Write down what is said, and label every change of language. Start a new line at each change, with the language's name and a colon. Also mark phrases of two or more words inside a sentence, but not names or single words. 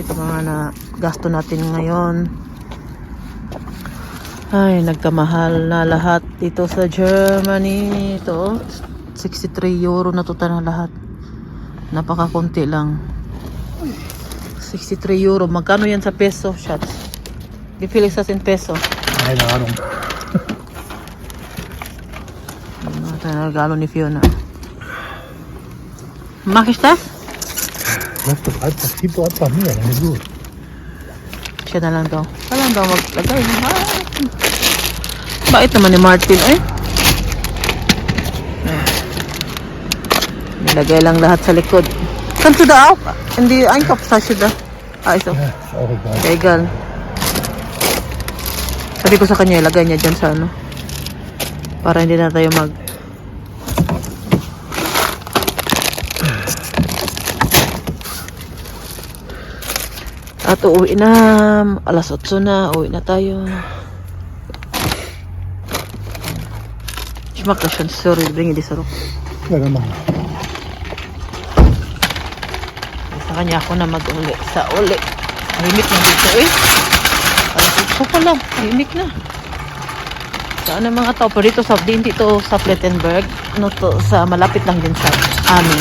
Filipino: Ito mga na gasto natin ngayon. Ay, nagkamahal na lahat dito sa Germany. Ito, 63 euro na total na lahat. Napakakunti lang. 63 euro. Magkano yan sa peso, shots?
German: Wie viel ist das in peso? Keine Ahnung.
Filipino: Ito na regalo ni Fiona.
German: Mach ich das? Lass doch einfach, gib doch einfach mehr, dann ist gut.
Filipino: Siya na lang daw. Wala daw maglagay. Bait naman ni Martin, eh. Nilagay lang lahat sa likod.
German: Kannst du da auch in die Einkaufstasche da? Also, Ja, ist auch egal. egal.
Filipino: Sabi ko sa kanya, ilagay niya dyan sa ano. Para hindi na tayo mag... At uuwi na. Alas 8 na. Uuwi na tayo.
German: Ich mag das schon. Sorry, bring die sarok. Ja, dann machen wir.
Filipino: Sa kanya ako na mag-uli. Sa uli. Tahimik na dito eh. Alas 8 pa lang. Tahimik na. Saan ang mga tao? Pero dito sa, din dito sa Plettenberg. Ano to, sa malapit lang din sa amin.